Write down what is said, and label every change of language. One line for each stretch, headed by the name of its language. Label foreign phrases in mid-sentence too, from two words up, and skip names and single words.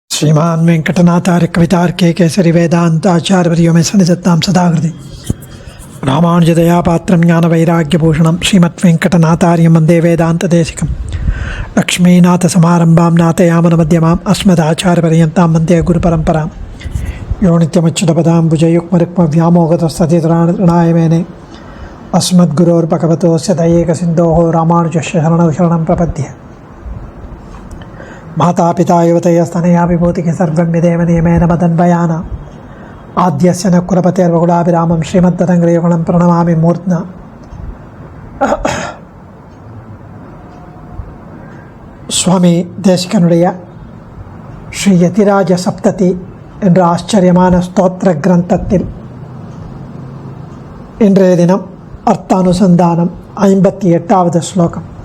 Sanskrit: श्रीमान वेंकटनाथार्य कवितार्के केसरी वेदांताचार्यवर्यो में सन्निधत्तां सदाहृदि रामानुजदया पात्रं ज्ञानवैराग्यभूषणं श्रीमद्वेंकटनाथार्यं वन्दे वेदान्तदेशिकं लक्ष्मीनाथसमारम्भां नाथयामनमध्यमाम् अस्मदाचार्यपर्यन्तां वन्दे गुरुपरम्परां यो नित्यमच्युतपदाम्बुजयुग्मरुक्मव्यामोहतस्ततितराणाय मेने अस्मद्गुरोर्भगवतोऽस्य दयैकसिन्धोः रामानुजस्य शरणं प्रपद्ये माता पिता युवतयस्तनया विभूतिः सर्वं विदेव नियमेन मदन्वयाना आद्यस्य न कुलपतेर्वकुलाभिरामं श्रीमद्ददङ्ग्रियुगलं प्रणमामि मूर्ध्ना
Tamil: சுவாமி தேசிகனுடைய ஸ்ரீ யதிராஜ சப்ததி என்ற ஆச்சரியமான ஸ்தோத்திர கிரந்தத்தில் இன்றைய தினம் அர்த்தானுசந்தானம் 58வது ஸ்லோகம்.